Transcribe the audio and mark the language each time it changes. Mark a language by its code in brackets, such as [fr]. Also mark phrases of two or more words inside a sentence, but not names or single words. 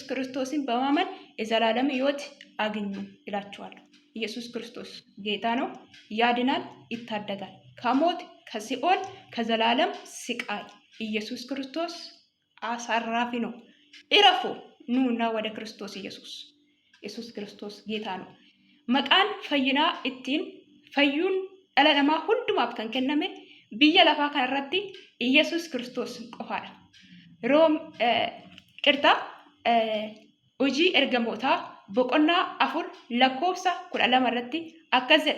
[am] ክርስቶስን በማመን የዘላለም ሕይወት አግኙ ይላችኋለሁ። ኢየሱስ ክርስቶስ ጌታ ነው። ያድናል፣ ይታደጋል ከሞት ከሲኦል ከዘላለም ስቃይ። ኢየሱስ ክርስቶስ አሳራፊ ነው። እረፉ ኑና ወደ ክርስቶስ ኢየሱስ። ኢየሱስ ክርስቶስ ጌታ ነው። መቃን ፈይና [om] ittiin fayyuun dhala namaa hundumaaf kan kenname biyya lafaa kanarratti Iyesuus Kiristoos qofaadha. Hojii ergamootaa boqonnaa 4 lakkoofsa 12 irratti akkas jedha.